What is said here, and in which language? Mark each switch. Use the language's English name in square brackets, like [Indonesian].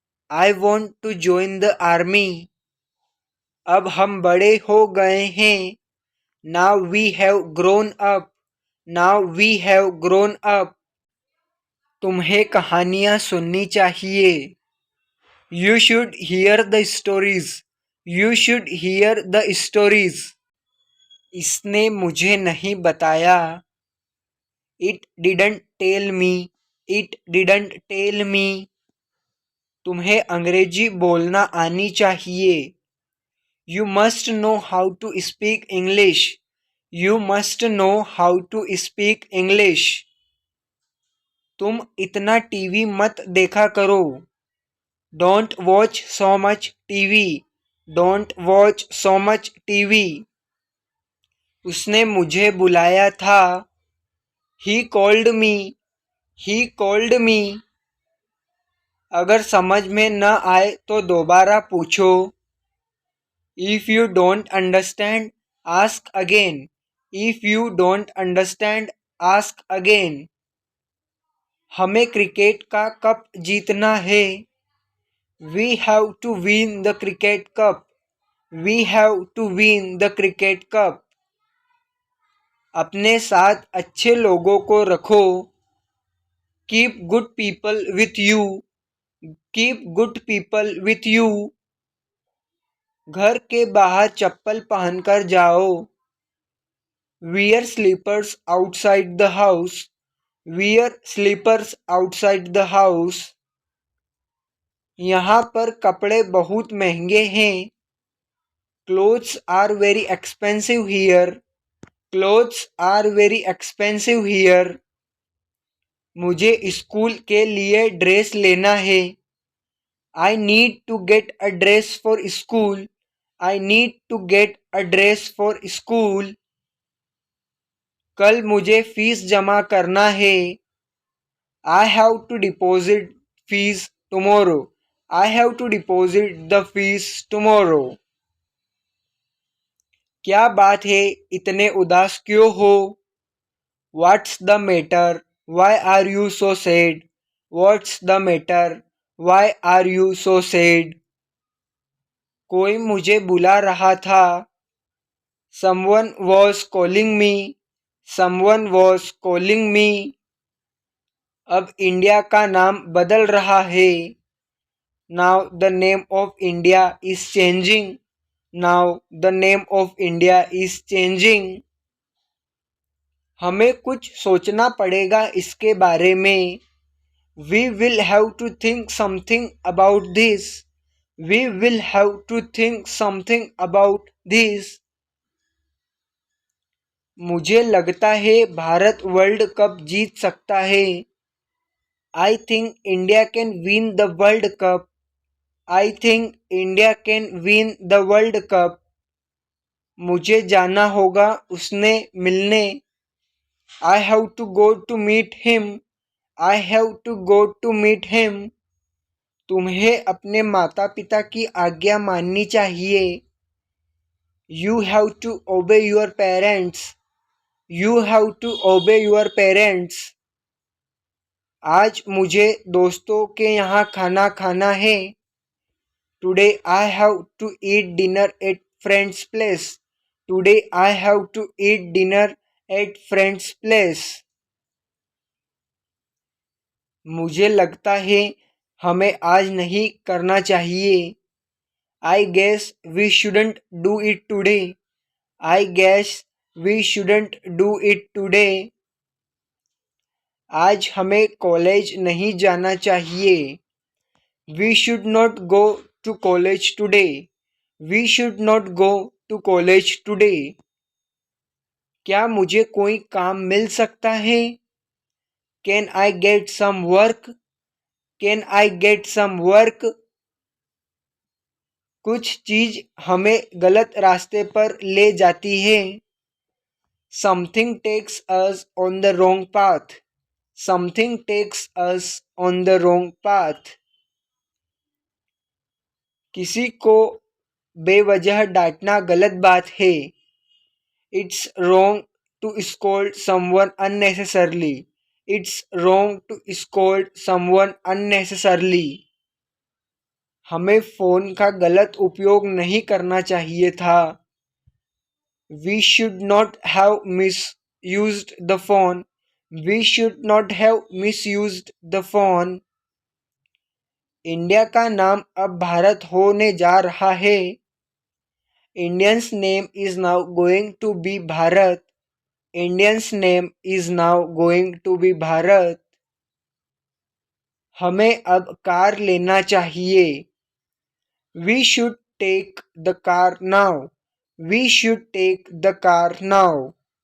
[English] I want to join the army. [Hindi] अब हम बड़े हो गए हैं। [English] Now we have grown up. Now we have grown up. [Hindi] तुम्हें कहानियाँ सुननी चाहिए। [English] You should hear the stories. You should hear the stories. [Hindi] इसने मुझे नहीं बताया। [English] It didn't tell me. It didn't tell me. [Hindi] तुम्हें अंग्रेजी बोलना आनी चाहिए। [English] You must know how to speak English. You must know how to speak English. [Hindi] तुम इतना टीवी मत देखा करो। [English] Don't watch so much TV. Don't watch so much TV. [Hindi] उसने मुझे बुलाया था। [English] He called me. He called me. [Hindi] अगर समझ में न आए तो दोबारा पूछो। [English] If you don't understand, ask again. If you don't understand, ask again. [Hindi] हमें क्रिकेट का कप जीतना है। [English] We have to win the cricket cup. We have to win the cricket cup. [Hindi] अपने साथ अच्छे लोगों को रखो। [English] Keep good people with you. Keep good people with you. [Hindi] घर के बाहर चप्पल पहनकर जाओ। [English] Wear slippers outside the house. Wear slippers outside the house. [Hindi] यहाँ पर कपड़े बहुत महंगे हैं। [English] Clothes are very expensive here. Clothes are very expensive here. [Hindi] मुझे स्कूल के लिए ड्रेस लेना है। [English] I need to get a dress for school. I need to get a dress for school. [Hindi] कल मुझे फीस जमा करना है। [English] I have to deposit fees tomorrow. I have to deposit the fees tomorrow. [Hindi] क्या बात है, इतने उदास क्यों हो? [English] What's the matter? Why are you so sad? What's the matter? Why are you so sad? [Hindi] कोई मुझे बुला रहा था। [English] Someone was calling me. Someone was calling me. [Hindi] अब इंडिया का नाम बदल रहा है। [English] Now the name of India is changing. Now the name of India is changing. [Hindi] हमें कुछ सोचना पड़ेगा इसके बारे में। [English] We will have to think something about this. We will have to think something about this. [Hindi] मुझे लगता है भारत वर्ल्ड कप जीत सकता है। [English] I think India can win the World Cup. I think India can win the World Cup. [Hindi] मुझे जाना होगा उसने मिलने। [English] I have to go to meet him. I have to go to meet him. [Hindi] तुम्हें अपने माता पिता की आज्ञा माननी चाहिए। [English] You have to obey your parents. You have to obey your parents. [Hindi] आज मुझे दोस्तों के यहाँ खाना खाना है। [English] Today I have to eat dinner at friend's place. Today I have to eat dinner at friend's place. [Hindi] मुझे लगता है हमें आज नहीं करना चाहिए। [English] I guess we shouldn't do it today. I guess we shouldn't do it today. [Hindi] आज हमें कॉलेज नहीं जाना चाहिए। [English] We should not go to college today. We should not go to college today. [Hindi] क्या मुझे कोई काम मिल सकता है? [English] Can I get some work? Can I get some work? [Hindi] कुछ चीज हमें गलत रास्ते पर ले जाती है। [English] Something takes us on the wrong path. Something takes us on the wrong path. [Hindi] किसी को बेवजह डांटना गलत बात है. [English] It's wrong to scold someone unnecessarily. It's wrong to scold someone unnecessarily. [Hindi] हमें फोन का गलत उपयोग नहीं करना चाहिए था. [English] We should not have misused the phone. We should not have misused the phone. [Hindi] India का नाम अब भारत होने जा रहा है. [English] Indian's name is now going to be Bharat. Indian's name is now going to be Bharat. [Hindi] हमें अब car लेना चाहिए. [English] We should take the car now. We should take the car now.